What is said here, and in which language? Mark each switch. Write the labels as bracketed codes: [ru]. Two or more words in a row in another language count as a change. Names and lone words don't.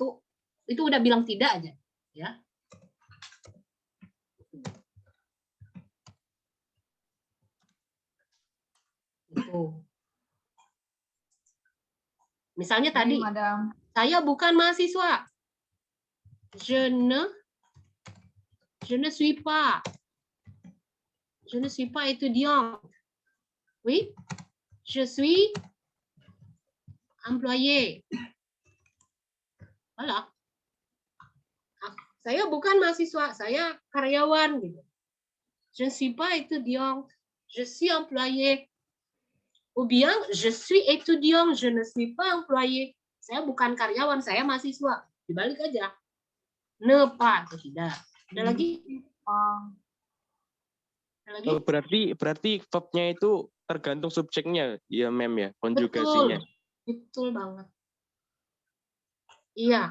[id] Itu udah bilang tidak aja ya. Itu. Misalnya tadi, saya bukan mahasiswa. [fr] Je ne suis pas. Je ne suis pas étudiant. Oui, je suis employé. Voilà. [id] Saya bukan mahasiswa, saya karyawan gitu. [fr] Je ne suis pas étudiant, je suis employé. Ou bien, je suis étudiant, je ne suis pas employé. [id] Saya bukan karyawan, saya mahasiswa. Dibalik aja. [fr] Ne pas [id] atau tidak. Ada lagi? Ada lagi? Oh, berarti verb-nya itu tergantung subjeknya ya, Mem ya, konjugasinya. Betul banget. Iya.